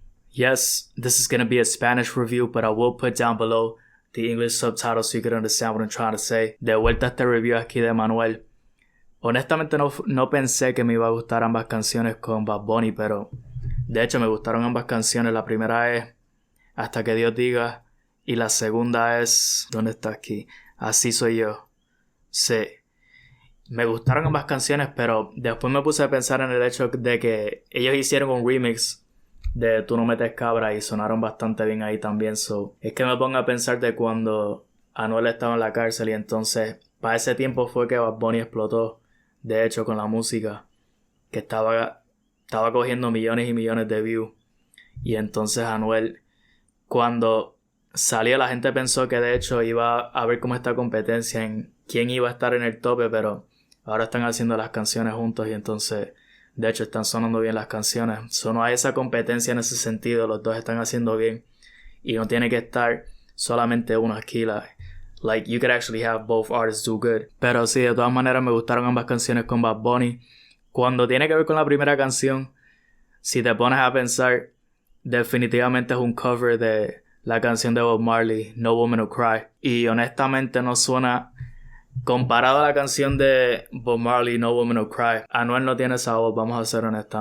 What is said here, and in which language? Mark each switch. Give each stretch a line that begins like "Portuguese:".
English: Yes, this is going to be a Spanish review, but I will put down below the English subtitles so you can understand what I'm trying to say.
Spanish: De vuelta a este review aquí de Emmanuel. Honestamente no pensé que me iba a gustar ambas canciones con Bad Bunny, pero de hecho me gustaron ambas canciones. La primera es Hasta que Dios diga y la segunda es... ¿Dónde está aquí? Así soy yo. Sí. Me gustaron ambas canciones, pero después me puse a pensar en el hecho de que ellos hicieron un remix de Tú no metes cabra y sonaron bastante bien ahí también. So, es que me pongo a pensar de cuando Anuel estaba en la cárcel y entonces para ese tiempo fue que Bad Bunny explotó, de hecho, con la música, que estaba cogiendo millones y millones de views. Y entonces Anuel, cuando salió, la gente pensó que de hecho iba a haber como esta competencia en quién iba a estar en el tope, pero ahora están haciendo las canciones juntos y entonces, de hecho, están sonando bien las canciones. No hay esa competencia en ese sentido, los dos están haciendo bien y no tiene que estar solamente uno aquí.
English: Like, you could actually have both artists do good.
Spanish: Pero sí, de todas maneras me gustaron ambas canciones con Bad Bunny. Cuando tiene que ver con la primera canción, si te pones a pensar, definitivamente es un cover de la canción de Bob Marley, No Woman No Cry. Y honestamente no suena... Comparado a la canción de Bob Marley, No Woman No Cry, Anuel no tiene esa voz, vamos a ser honestos.